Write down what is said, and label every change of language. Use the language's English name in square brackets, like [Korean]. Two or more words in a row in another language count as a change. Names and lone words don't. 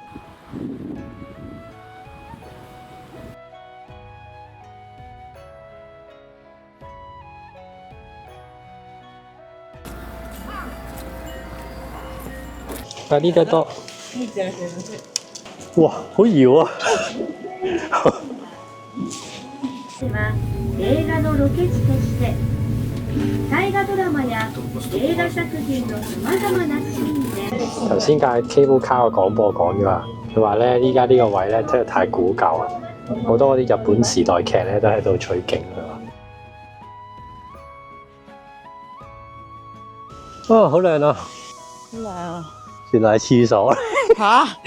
[Cantonese] 但係呢隻多。哇，好搖啊！ [Japanese] 映画のロケ地として大河ドラマや映画作品のさまざまなシーンで [Cantonese] 頭先架 [English] cable car [Cantonese] 嘅廣播講咗啦，佢話咧依家呢個位咧真係太古舊啦，好多嗰啲日本時代劇咧都喺度取景㗎嘛。哦，好靚啊！好靚啊！原來係廁所。吓？